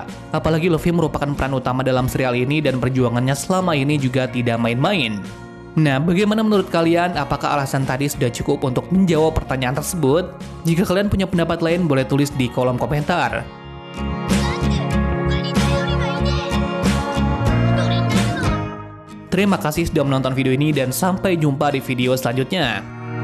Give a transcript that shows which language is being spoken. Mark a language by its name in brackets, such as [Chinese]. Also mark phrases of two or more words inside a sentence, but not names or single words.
[Indonesian] Apalagi Luffy merupakan peran utama dalam serial ini dan perjuangannya selama ini juga tidak main-main. Nah, bagaimana menurut kalian? Apakah alasan tadi sudah cukup untuk menjawab pertanyaan tersebut? Jika kalian punya pendapat lain, boleh tulis di kolom komentar. [Japanese] 他に頼りがいねえ一人になるの [Indonesian] Terima kasih sudah menonton video ini dan sampai jumpa di video selanjutnya.